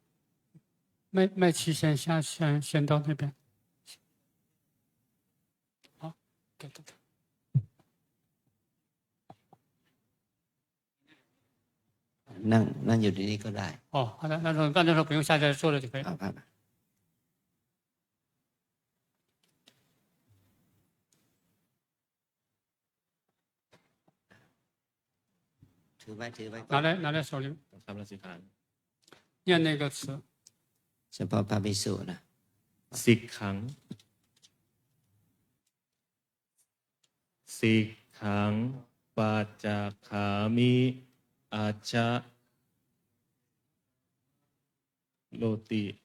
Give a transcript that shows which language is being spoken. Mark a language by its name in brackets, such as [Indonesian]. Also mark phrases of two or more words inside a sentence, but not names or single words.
[Chinese] 麦琪先到那边。 [Thai] นั่งอยู่ที่นี่ก็ได้ [Chinese] 哦，好的，那时候不用下来坐了就可以。 [Thai] ครับถือไว้ [Chinese] 拿在手里， [Thai] ทำลาสิกขา [Chinese] 念那个词。 [Thai] เฉพาะพระภิกษุนะ [Pali] สิกขังสิกขังปัจจขามิอาชะโลติ